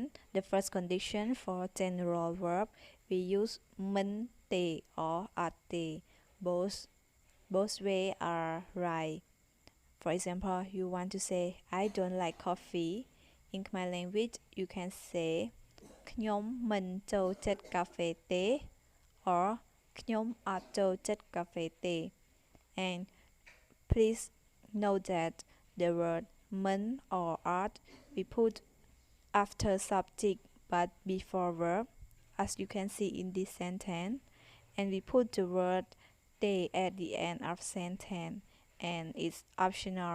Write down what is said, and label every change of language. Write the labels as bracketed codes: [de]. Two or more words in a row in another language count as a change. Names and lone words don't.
[en] The first condition, for general verb, we use mình te or at te. Both ways are right. For example, you want to say I don't like coffee. In Khmer language, you can say [km] ខ្ញុំមិនចូលចិត្តកាហ្វេទេ [en] or [km] ខ្ញុំអត់ចូលចិត្តកាហ្វេទេ [en] And please note that the word mình or at we put after subject but before verb, as you can see in this sentence, and we put the word te at the end of sentence, and it's optional.